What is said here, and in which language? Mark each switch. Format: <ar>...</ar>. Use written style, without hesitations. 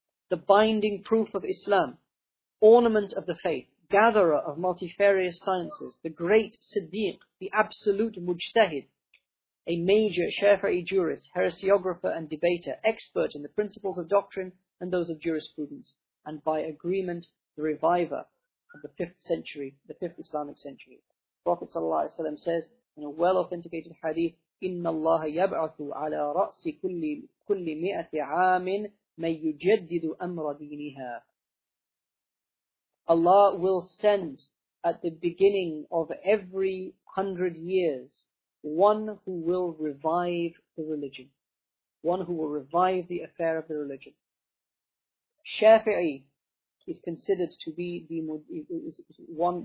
<en>The binding proof of Islam, ornament of the faith, gatherer of multifarious sciences, the great Siddiq, the absolute Mujtahid, a major Shafi'i jurist, heresiographer and debater, expert in the principles of doctrine and those of jurisprudence, and by agreement the reviver of the 5th century, the 5th Islamic century. Prophet ﷺ says in a well-authenticated hadith,</en> <ar>إِنَّ اللَّهَ يَبْعَثُ عَلَى رَأْسِ كُلِّ مِئَةِ عَامٍ مَنْ يُجَدِّدُ أَمْرَ دِينِهَا.</ar> <en>Allah will send at the beginning of every 100 years one who will revive the religion, one who will revive the affair of the religion. Shafi'i is considered to be one.</en>